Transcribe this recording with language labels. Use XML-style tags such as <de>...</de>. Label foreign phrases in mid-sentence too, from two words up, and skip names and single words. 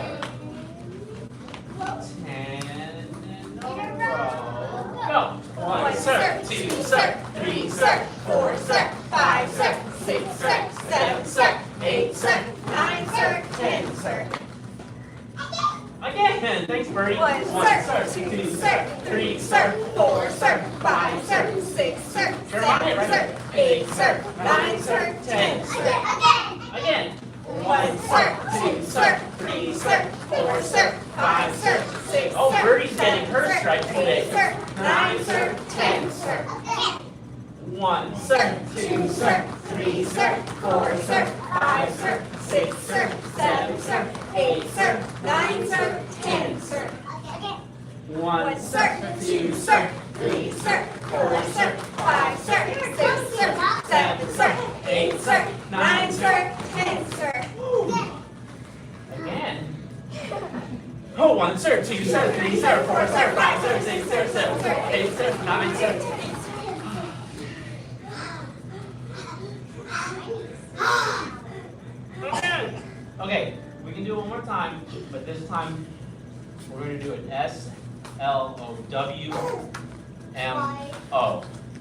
<en>10 in a row. Go. 1, sir. 2, sir. 3, sir. 4, sir. 5, sir. 6, sir. 7, sir. 8, sir. 9, sir. 10, sir. Again. Thanks, Bertie. 1, sir. 2, sir. 3, sir. 4, sir. 5, sir. 6, sir. 7, sir. 8, sir. 9, sir. 10, sir. Again. 1, sir. 2, sir. 3, sir. 4, sir. 5, sir. 6, Oh, sir. Bertie's getting her stripes 8, today. sir. 9, sir. 10, sir. 1, sir. 2, sir. 3, sir. 4, sir. 5, sir. 6, sir. 7, sir. 8, sir. 9, sir. 10, sir. 1, 1, sir. 2, sir. 3, sir. 4, sir. 5, sir. 6, sir. 7, sir. 8, sir. 9, sir. 10, sir. Again. Oh, 1, sir. 2, sir. 3, sir. 4, sir. 5, sir. 6, sir. 7, sir. 8, sir. 9, sir. Okay, we can do it one more time, but this time we're going to do it S-L-O-W-M-O.</en>